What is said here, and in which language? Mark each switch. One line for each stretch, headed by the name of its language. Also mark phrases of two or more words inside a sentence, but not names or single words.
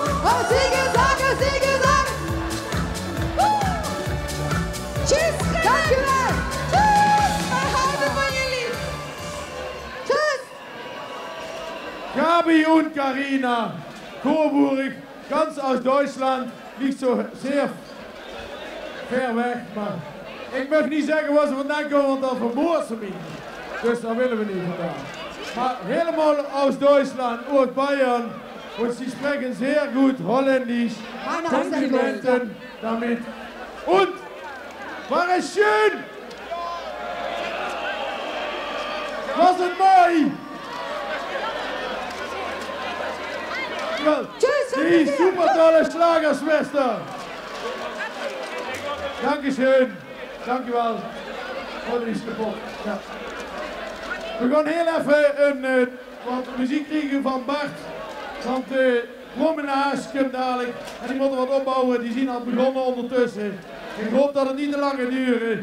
Dutch: Oh, zingen, zakken, zingen, zakken. Tjus, dankjewel. Tjus, wij houden van jullie. Tjus.
German: Gabi und Carina, Coburg, ganz aus Deutschland, nicht so sehr ver weg,
Dutch: maar ik mag niet zeggen waar ze vandaan komen, want dan vermoord ze mij. Dus daar willen we niet vandaan. Maar helemaal
German: aus Deutschland,
Dutch: uit Bayern,
German: und sie sprechen sehr gut Holländisch. Komplimenten damit. Und, war es schön?
Dutch: Was het mooi?
German: Die super tolle Schlagerschwester. Dankeschön.
Dutch: Dankjewel. Oh, die is kapot. Ja. We gaan heel even wat muziek krijgen van Bart. Want de promenage komt dadelijk. En die moeten wat opbouwen. Die zijn al begonnen ondertussen. Ik hoop dat het niet te lang gaat duren.